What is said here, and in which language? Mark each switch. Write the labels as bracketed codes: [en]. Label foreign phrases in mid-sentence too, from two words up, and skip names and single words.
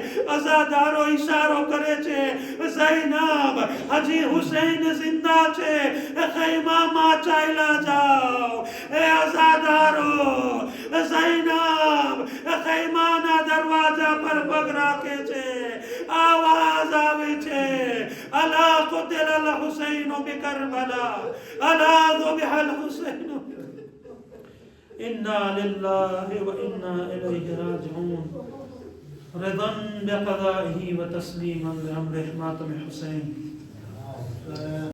[gu] અઝાદારો ઈશારો કરે છે, ઝૈનબ હજી હુસૈન જિંદા છે, ખૈમામાં ચાલ્યા જાઓ. એ અઝાદારો ઝૈનબ ખૈમાના દરવાજા પર પગ રાખે છે. આવાજ આવે છે, [ar] ألا قتل الحسين بكربلاء, અલા ذبح الحسين. إنا لله وإنا إليه راجعون. رضا بقضائه وتسليما لأمره ماتم حسين.